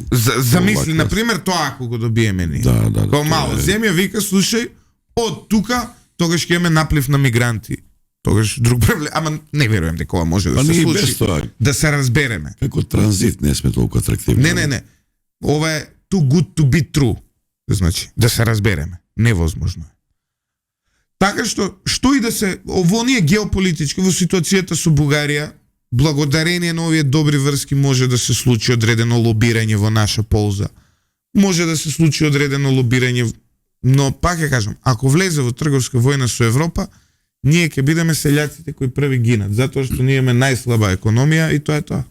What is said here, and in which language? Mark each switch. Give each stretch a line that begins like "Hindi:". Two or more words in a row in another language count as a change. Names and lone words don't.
Macedonian: Замисли, например, тоа ако го добиеме ние. Да. Као мала земја вика, слушај, од тука тогаш ќе имаме наплив на мигранти. Тогаш друг проблем, ама не верувам дека ова може да се случи. Да се разбереме. Како транзит не сме толку атрактивни. Не. Ова е
English: too good to be true.
Macedonian: Значи, да се разбереме. Невозможно е. Така што и да се ово ние геополитички во ситуацијата со Бугарија, благодарение на овие добри врски може да се случи одредено лобирање во наша полза. Може да се случи одредено лобирање, но пак ја кажам, ако влезе во трговска војна со Европа, ние ќе бидеме селјаците кои први гинат, затоа што ние имаме најслаба економија и тоа е тоа.